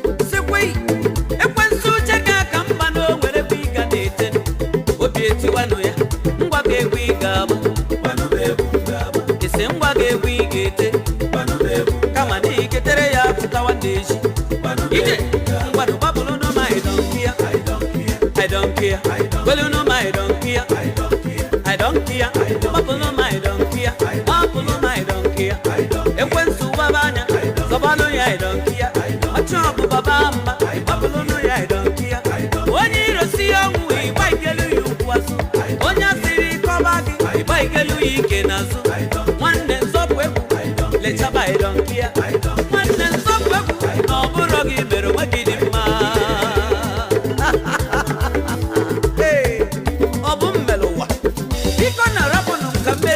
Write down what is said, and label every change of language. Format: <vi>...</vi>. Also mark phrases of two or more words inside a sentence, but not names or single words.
<ig>Sikwa, ekwensu uche gị aka mgba na o nwere ebe ị ga na-ete. Obi etiwanụ ya. Ngwa ga-egwu ị ga-agba. Ị sị ngwa ga-egwu ị ga-ete. Kama na ị getere ya pụtawa n'ezi. Ije, ngwanụ gbapụrụ nụ ma ị</ig> <en>don't care. I don't care.</en> <ig>Gwelu nụ ma ị</ig> <en>don't care. I don't care.</en> <ig>Gbapụrụ nụ ma ị</ig> <en>don't care.</en> <ig>Gbapụrụ ma ị</ig> <en>don't care.</en> <ig>Ekwensu waba anya, zọbalụ ya ị</ig> <en>don't care.</en> <ig>Ọchụ ọbụba baa mba, gbapụrụ nụ ya ị</ig> <en>don't care.</en> <ig>Onye iro si ya ọnwụ, ịgba ikelu ya ụkwụ azụ. Onye asịrị kọba gị, ịgba ikelu ya ike n'azụ. Nwanne nzọpụ egwu, lechaba ị</ig> <en>don't care.</en> <ig>Nwanne nzọpụ egwu, na ọ bụrụ gị mere onwe gị dị mma. Hey, ọ bụ m mere ụwa. Biko na rapụnụ m ka m mere</ig>